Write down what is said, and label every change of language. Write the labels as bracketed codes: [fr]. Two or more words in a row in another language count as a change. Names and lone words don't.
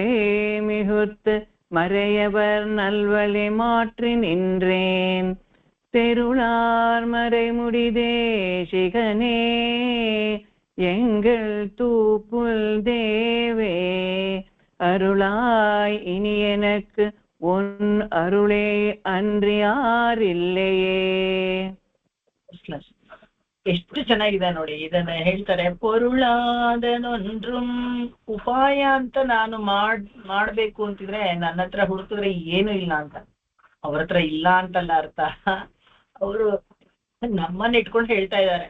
[ta] மிகுத்து மறையவர் நல்வழி மாற்றி நின்றேன் தெருளார் மறைமுடி தேசிகனே எங்கள் தூப்புல் தேவே அருளாய் இனி எனக்கு உன் அருளே அன்றி [kn] ಯಾರಿಲ್ಲೆಯೇ. ಎಷ್ಟು ಚೆನ್ನಾಗಿದೆ ನೋಡಿ. ಇದನ್ನ ಹೇಳ್ತಾರೆ, ಪೊರುಳಾದನೊಂದ್ರುಂ ಉಪಾಯ ಅಂತ ನಾನು ಮಾಡ್ಬೇಕು ಅಂತಿದ್ರೆ ನನ್ನ ಹತ್ರ ಹುಡುಕಿದ್ರೆ ಏನು ಇಲ್ಲ ಅಂತ. ಅವ್ರ ಹತ್ರ ಇಲ್ಲ ಅಂತಲ್ಲ ಅರ್ಥ, ಅವರು ನಮ್ಮನ್ನ ಇಟ್ಕೊಂಡು ಹೇಳ್ತಾ ಇದ್ದಾರೆ.